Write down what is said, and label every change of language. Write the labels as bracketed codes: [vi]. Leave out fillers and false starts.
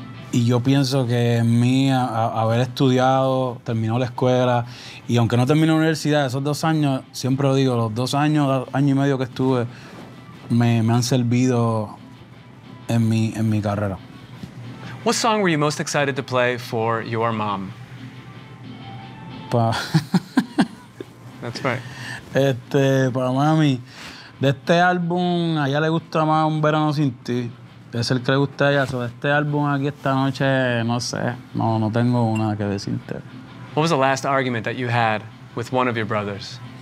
[es] Y yo pienso que en mí, haber estudiado, terminó la escuela, y aunque no terminé la universidad, esos 2 años, siempre lo digo, los 2 años, año y medio que estuve, me han servido en mi carrera. [en] What song were you most excited to play for your mom? [es] Pa. [en] That's right. [es] Pa mami. De este álbum, a ella le gusta más Un Verano Sin Ti. Es el que le gusta a ella. Sobre este álbum aquí esta noche, no sé. No tengo una que decirte. [en] What was the last argument that you had with one of your brothers?